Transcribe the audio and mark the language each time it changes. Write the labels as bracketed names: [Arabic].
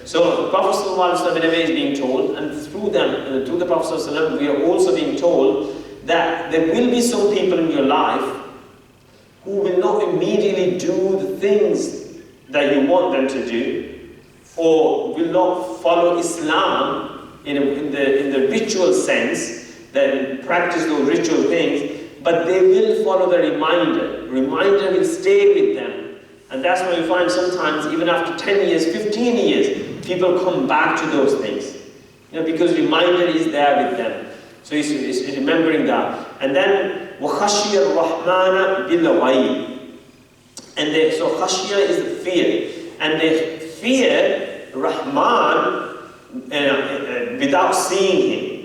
[English] So the Prophet ﷺ in a way is being told, and through them, through the Prophet ﷺ, we are also being told that there will be some people in your life who will not immediately do the things that you want them to do, or will not follow Islam in the ritual sense, that practice those ritual things, but they will follow the reminder. Reminder will stay with them. And that's why you find sometimes, even after 10 years, 15 years, people come back to those things. Because reminder is there with them. So it's remembering that. And then, [Arabic] وَخَشِيَ الرَّحْمَنَ بِالْغَيْبِ. [English] And so khashiyah is the fear. And they fear Rahman without seeing him.